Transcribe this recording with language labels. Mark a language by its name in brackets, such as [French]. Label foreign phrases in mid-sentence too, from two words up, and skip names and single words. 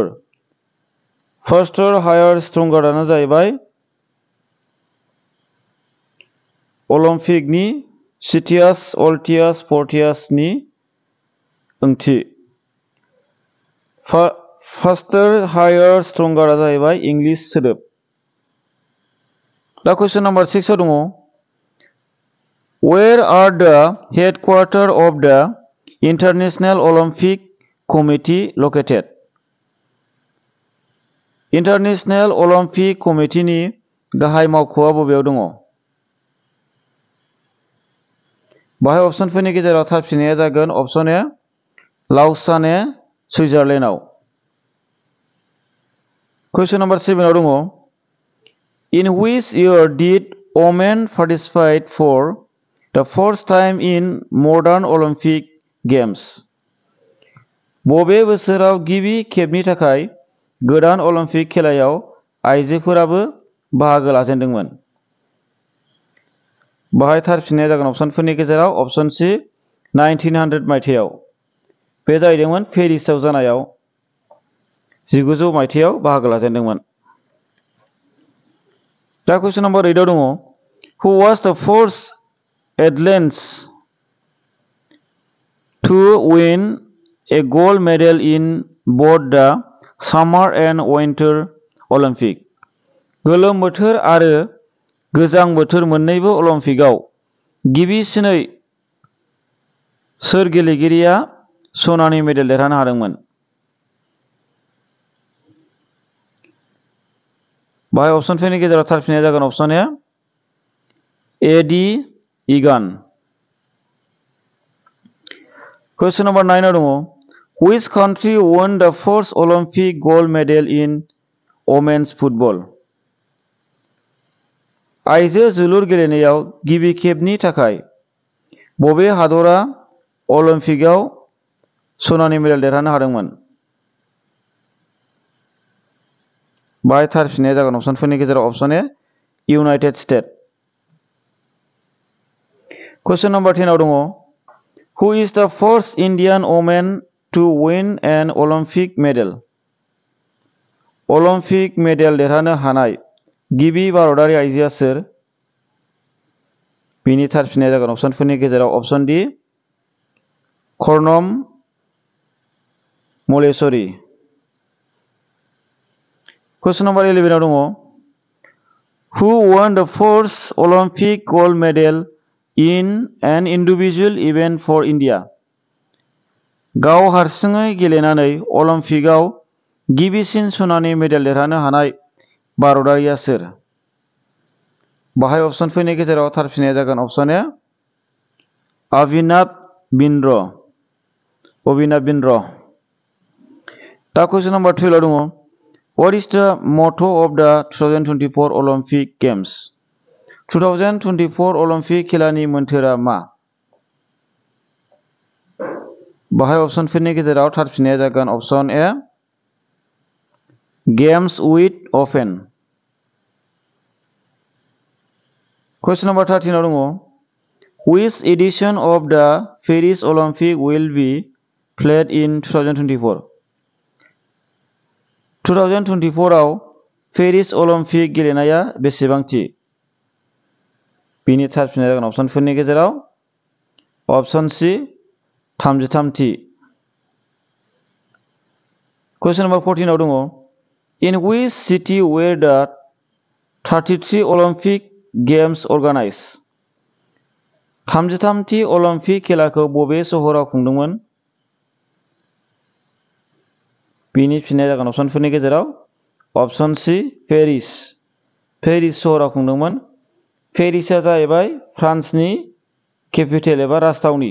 [English] Faster Higher Strongerano [Bodo] जाहैबाय अलिम्पिकनि [Latin] Citius Altius Fortius [Bodo] नि ओंथि। [English] Faster Higher Stronger [Bodo] जाहैबाय इंलिश सोदोब। दा [English] question number [Bodo] 6 आव दङ, [English] Where are the headquarters of the International Olympic Committee located? [Bodo] इन्टारनेशनेल अलिम्पिक कमिटिनि गाहाय मावख'आ बबेयाव दङ? बाहाय अपसनफोरनि गेजेराव थार फिननाया जागोन [English] option A [Bodo] लाउसाने सुइजारलेन्डआव। [English] question number [Bodo] 7 आव दङ, [English] In which year did women participate for the first time in modern Olympic Games? [Bodo] बबे बोसोराव गिबि खेबनि थाखाय गोदान अलिम्पिक खेलायाव आइजोफोराबो बाहागो लाजेनदोंमोन? बाहाय थार फिननाया जागोन अपसनफोरनि गेजेराव [English] option C [Bodo] 1900 मायथाइयाव। बे जाहैदोंमोन पेरिसआव जानायाव 1900 मायथाइयाव बाहागो लाजेनदोंमोन। दा [English] question number [Bodo] 8 आव दङ, [English] Who was the first athlete to win a gold medal in both the Summer and Winter Olympic? [Bodo] गोलोम बोथोर आरो गोजां बोथोर मोन्नैबो अलिम्पिकआव गिबिसिनै सोर गेलेगिरिया सनानि मेडेल देरहानो हादोंमोन? बाहाय अपसनफोरनि गेजेराव थार फिननाया जागोन [English] option A [Bodo] एडी इगान। [English] Question number 9 दङ Which country won the first Olympic gold medal in women's football? [Bodo] आइजो जोलुर गेलेनायाव गिबि खेबनि थाखाय बबे हादरा अलिम्पिकआव सनानि मेडेल देरहानो हादोंमोन? बाहाय थार फिननाया जागोन अपसनफोरनि गेजेराव [English] option A [Bodo] इउनाइटेड स्टेट। [English] Question number 10 दङ Who is the first Indian woman to win an Olympic medal? [Bodo] अलिम्पिक मेडेल देरहानो हानाय गिबि भारतारि आइजोआ सोर? बिनि थार फिननाया जागोन अपसनफोरनि गेजेराव [English] option D [Bodo] कर्णम मलेश्वरी। [English] Question number 11 दङ Who won the first Olympic gold medal in an individual event for India? [Bodo] गाव हारसिङै गेलेनानै अलिम्पिकआव गिबिसिन सनानि मेडेल देरहानो हानाय भारतारिया सोर? बाहाय अपसनफोरनि गेजेराव थार फिननाया जागोन [English] option A [Bodo] अभिनव बिन्द्र। [English] दा question number 12 दङ What is the motto of the 2024 Olympic Games? [Bodo] 2024 अलिम्पिक खेलानि मोन्थोरा मा? बाहाय अपसनफोरनि गेजेराव थार फिननाया जागोन [English] option A Games with open. Question number 13 दङ Which edition of the Paris Olympic will be played in 2024? [Bodo] 2024 आव पेरिस अलिम्पिक गेलेनाया बेसेबांथि? बिनि थार फिननाया जागोन अपसनफोरनि गेजेराव [English] option C [Bodo] 33थि। [English] Question number 14 दङ In which city were the 33 Olympic Games organized? [Bodo] 33थि अलिम्पिक खेलाखौ बबे सहराव खुंदोंमोन? बिनि फिननाया जागोन अपसनफोरनि गेजेराव [English] option C [Bodo] पेरिस सहराव खुंदोंमोन। पेरिसआ जाहैबाय फ्रान्सनि केपिटेल एबा राजथावनि।